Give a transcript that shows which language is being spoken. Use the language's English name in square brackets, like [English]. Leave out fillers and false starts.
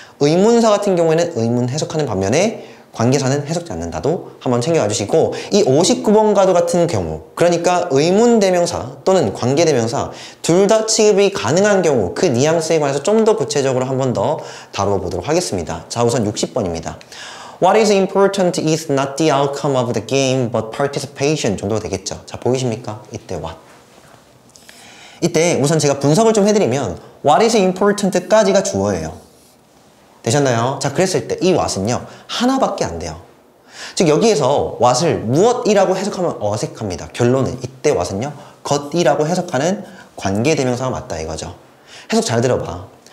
[Korean] 의문사 같은 경우에는 의문 해석하는 반면에 관계사는 해석지 않는다도 한번 챙겨가 주시고 이 59번과도 같은 경우 그러니까 의문대명사 또는 관계대명사 둘 다 취급이 가능한 경우 그 뉘앙스에 관해서 좀 더 구체적으로 한번 더 다루어 보도록 하겠습니다. 자, 우선 60번입니다. [English] What is important is not the outcome of the game but participation [Korean] 정도가 되겠죠. 자, 보이십니까? 이때 what. 이때 우선 제가 분석을 좀 해드리면 [English] What is important [Korean] 까지가 주어예요. 되셨나요? 자, 그랬을 때 이 what은요 하나밖에 안 돼요. 즉 여기에서 what을 무엇이라고 해석하면 어색합니다. 결론은 이때 what은요 것이라고 해석하는 관계대명사가 맞다 이거죠. 해석 잘 들어봐.